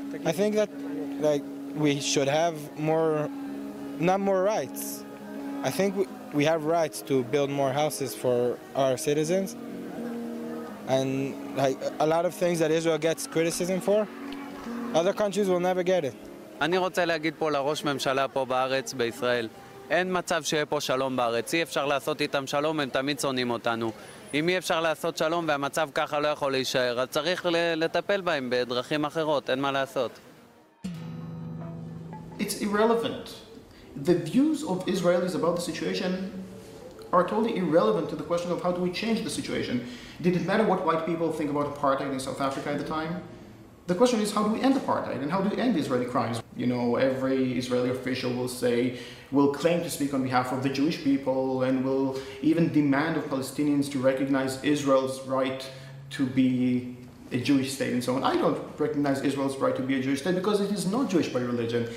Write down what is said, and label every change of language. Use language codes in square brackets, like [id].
[en] I think that, like, we should have not more rights. I think we have rights to build more houses for our citizens. And like a lot of things that Israel gets criticism for, other countries will never get it. [he] אני רוצה להגיד פה לראש ממשלה פה בארץ, בישראל, אין מצב שיהיה פה שלום בארץ. אי אפשר לעשות איתם שלום, הם תמיד שונאים אותנו. אם אי אפשר לעשות שלום והמצב ככה לא יכול להישאר, אז צריך לטפל בהם בדרכים אחרות, אין מה לעשות. [en] It's irrelevant. The views of Israelis about the situation are totally irrelevant to the question of how do we change the situation. Did it matter what white people think about apartheid in South Africa at the time? The question is, how do we end apartheid and how do we end Israeli crimes? You know, every Israeli official will claim to speak on behalf of the Jewish people and will even demand of Palestinians to recognize Israel's right to be a Jewish state and so on. I don't recognize Israel's right to be a Jewish state because it is not Jewish by religion.